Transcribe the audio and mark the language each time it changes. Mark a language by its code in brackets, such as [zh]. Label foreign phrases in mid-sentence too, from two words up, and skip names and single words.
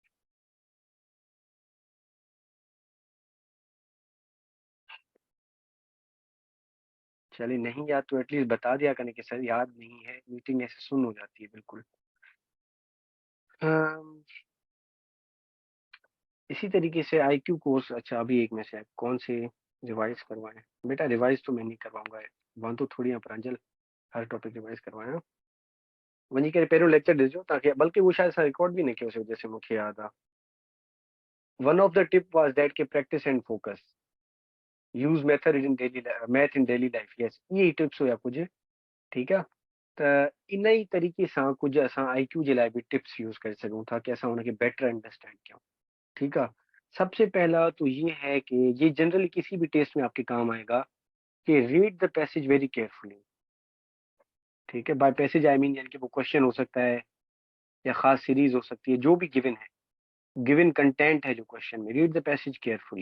[hi] चलिए नहीं याद तो एटलीस्ट बता दिया करें कि सर याद नहीं है, मीटिंग ऐसे सुन्न हो जाती है बिल्कुल। अम, इसी तरीके से आईक्यू कोर्स अच्छा अभी एक में से कौन से रिवाइज़ करवाएँ? बेटा रिवाइज़ तो मैं नहीं करवाऊँगा, वांतो थोड़ी हैं प्रांजल, हर टॉपिक रिवाइज़ करवाएँ हाँ? [sd] वहीं के पहिरियों लेक्चर ॾिजो ताकि बल्कि वो शायद असां रिकॉर्ड बि न कयोसीं जैसे मूंखे यादि आहे। [en] One of the tip was that कि practice and focus use method in daily math in daily life, yes [hi] ये टिप्स हुआ कुछ, ठीक है। [sd] त इन ही तरीके सां कुछ असां IQ जे लाइ भी टिप्स यूज कर सघूं था कि असां हुनखे [en] better understand [sd] कयूं, [hi] ठीक है। सबसे पहला तो ये है कि ये जनरली किसी भी टेस्ट में आपके काम आएगा कि [en] read the passage very carefully, [hi] ठीक है। [en] by passage I mean [hi] यानी कि वो क्वेश्चन हो सकता है या खास सीरीज हो सकती है, जो भी गिवन है, [en] given content [hi] है जो क्वेश्चन में, [en] read the passage carefully.